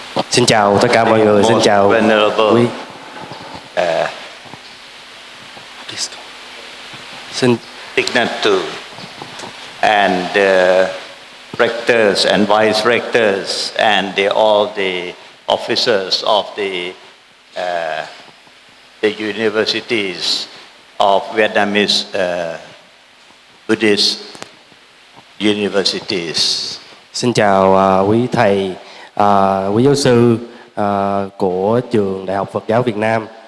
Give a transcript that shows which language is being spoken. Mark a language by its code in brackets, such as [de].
[vi] Xin chào tất cả mọi người, xin chào quý. Xin [en] Dignity and rectors and vice rectors and all the officers of the universities of Vietnamese Buddhist universities. [vi] Xin chào quý thầy, quý giáo sư của trường Đại học Phật giáo Việt Nam.